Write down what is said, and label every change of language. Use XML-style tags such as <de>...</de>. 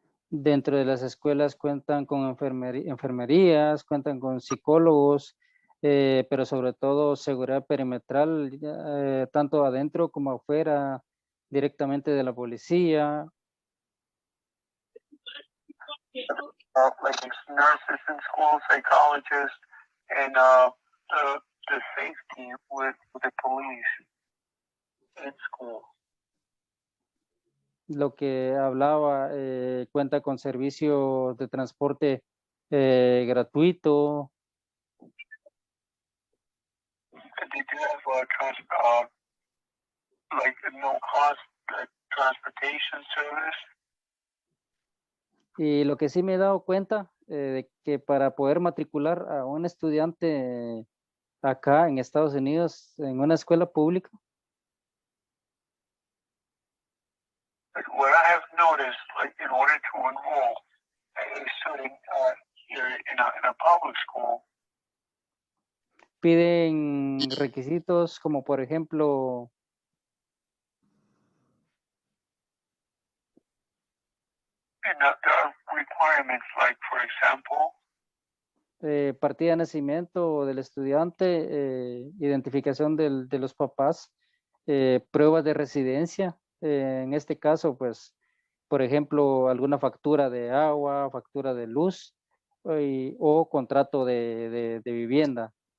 <es>Dentro de las escuelas cuentan con enfermerías, cuentan con psicólogos, pero sobre todo seguridad perimetral, tanto adentro como afuera, directamente de la policía.</es> <en>Like nurses in school, psychologists, and the safety with the police in school.</en> <es>Lo que hablaba, cuenta con servicios de transporte gratuito.</es> <en>They do have like no cost transportation service.</en> <es>Y lo que sí me he dado cuenta de que para poder matricular a un estudiante acá en Estados Unidos en una escuela pública,</es> <en>What I have noticed, like in order to enroll a student here in a public school,</en> <es>piden requisitos como por ejemplo</es> <en>and there are requirements like, for example,</en> <es>partida de nacimiento del estudiante, identificación de los papás, pruebas de residencia, en este caso, pues, por ejemplo, alguna factura de agua, factura de luz o contrato de vivienda.</es>